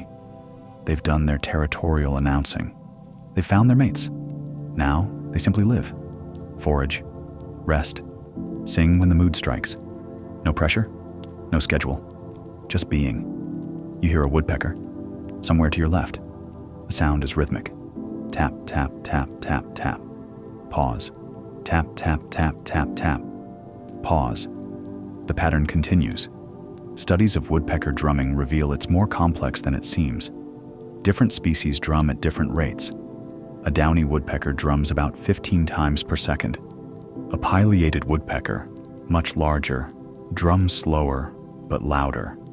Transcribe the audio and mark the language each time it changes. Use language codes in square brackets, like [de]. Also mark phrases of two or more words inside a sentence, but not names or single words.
[en] They've done their territorial announcing. They've found their mates. Now they simply live, forage, rest, sing when the mood strikes. No pressure, no schedule, just being. You hear a woodpecker somewhere to your left. The sound is rhythmic. Tap, tap, tap, tap, tap. Pause. Tap, tap, tap, tap, tap. Pause. The pattern continues. Studies of woodpecker drumming reveal it's more complex than it seems. Different species drum at different rates. A downy woodpecker drums about 15 times per second. A pileated woodpecker, much larger, drums slower but louder.